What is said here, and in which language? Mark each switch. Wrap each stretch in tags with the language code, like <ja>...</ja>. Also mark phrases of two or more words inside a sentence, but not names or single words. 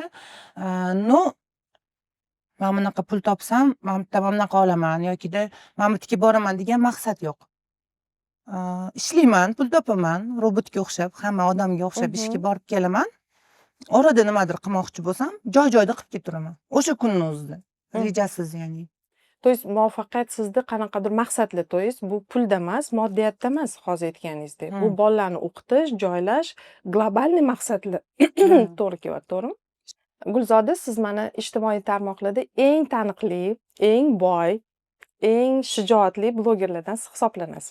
<uz>No, men bunaqa pul topsam, men bitta bunaqa olaman yokida men bitga boraman degan maqsad yo'q. Ishlayman, pul topaman, robotga o'xshab, hamma odamga o'xshab ishga borib kelaman. orada nimadir qilmoqchi bo'lsam, joy-joyida qilib ketiraman. O'sha kunni o'zida. Mhm. Rejasiz ya'ni.</uz> <ru>То есть</ru> <uz>muvaffaqiyat sizda qanaqadir maqsadli,</uz> <ru>то есть</ru> <uz>bu pulda emas, moddiyatda emas, hozir aytganingizdek. Bu bolalarni o'qitish, joylash, globalniy maqsadli to'g'ri kelyapti, to'g'rimi? Gulzoda, siz mana ijtimoiy tarmoqlarda eng taniqli, eng boy, eng shijoatli blogerlardan hisoblanasiz.</uz>